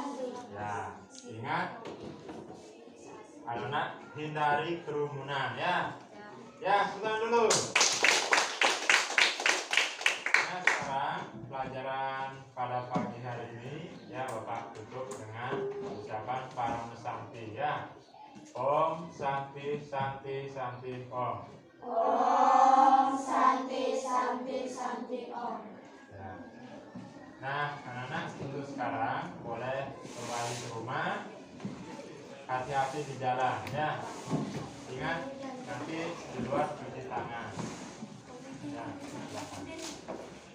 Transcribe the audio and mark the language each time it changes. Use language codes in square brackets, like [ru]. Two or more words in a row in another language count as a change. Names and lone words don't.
[id] Ya, ingat anak-anak hindari kerumunan ya. Ya, sebentar dulu. Nah, sekarang pelajaran pada pagi hari ini ya Bapak tutup dengan ucapan Parama Santi ya. [sa] Om Santi Santi Santi Om. Om Santi Santi Santi Om. [id] Ya. Nah, anak-anak untuk sekarang boleh kembali ke rumah. Hati-hati di jalan ya. Ingat nanti di luar cuci tangan. Ya, silakan.